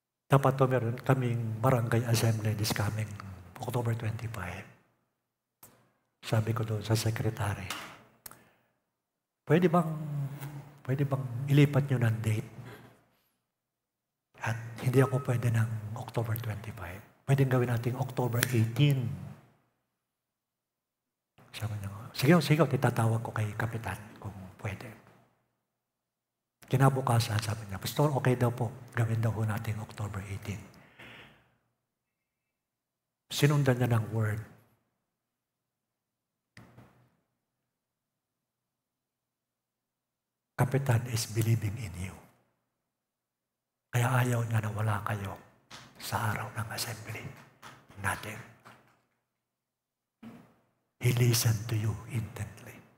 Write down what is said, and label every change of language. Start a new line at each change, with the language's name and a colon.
Filipino: Dapat to meron kaming barangay assembly
English: this coming October 25.
Filipino: Sabi ko doon sa secretary, pwede bang ilipat nyo ng date? At hindi ako pwede ng October 25. Pwede gawin natin October 18. Sabi niya, sige, titatawag ko kay Kapitan kung pwede. Kinabukasan, sabi niya, Pastor, okay daw po, gawin daw po natin October 18. Sinundan niya ng word.
English: Kapitan is believing in you.
Filipino: Kaya ayaw niya na wala kayo sa araw ng assembly natin.
English: He listened to you intently.